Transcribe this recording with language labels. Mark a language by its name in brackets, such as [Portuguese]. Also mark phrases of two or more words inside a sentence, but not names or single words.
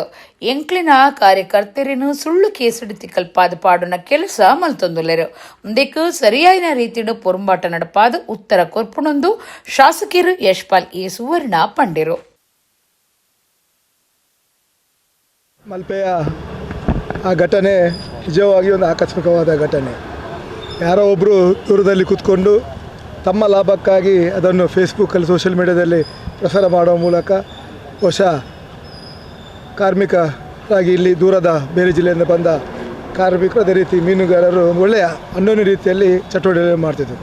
[Tulu] ಎಂಕ್ಲಿನ ಕಾರ್ಯಕರ್ತರೇನು ಸುಳ್ಳು ಕೇಸೆಡು ಕಲ್ಪಾದ ಪಾಡುನ ಕೆಲಸ ಮಲ್ತೊಂದುಲ್ಲೆರು. ಮುಂದಕ್ಕೆ ಸರಿಯಾಯಿನ ರೀತಿಡು ಪೊರಂಬಾಟ ನಡಪಾದ ಉತ್ತರ ಕೊರ್ಪುಣೊಂದು ಶಾಸಕರು ಯಶ್ಪಾಲ್ ಸುವರ್ಣ ಪಂಡಿರು. [Kannada] ಮಲ್ಪೆಯ ಆ ಘಟನೆ ನಿಜವಾಗಿ ಒಂದು ಆಕಸ್ಮಿಕವಾದ ಘಟನೆ. ಯಾರೋ ಒಬ್ಬರು ದೂರದಲ್ಲಿ ಕೂತ್ಕೊಂಡು ತಮ್ಮ ಲಾಭಕ್ಕಾಗಿ ಅದನ್ನು ಫೇಸ್ಬುಕ್ಕಲ್ಲಿ [English] social media [Kannada] ಪ್ರಸಾರ ಮಾಡುವ ಮೂಲಕ ಬಹುಶಃ ಕಾರ್ಮಿಕರಾಗಿ ಇಲ್ಲಿ ದೂರದ ಬೇರೆ ಜಿಲ್ಲೆಯಿಂದ ಬಂದ ಕಾರ್ಮಿಕರು ಅದೇ ರೀತಿ ಮೀನುಗಾರರು ಒಂದು ಒಳ್ಳೆಯ ಅನ್ಯೋನ್ಯ ರೀತಿಯಲ್ಲಿ ಚಟುವಟಿಕೆ ಮಾಡ್ತಿದ್ದರು.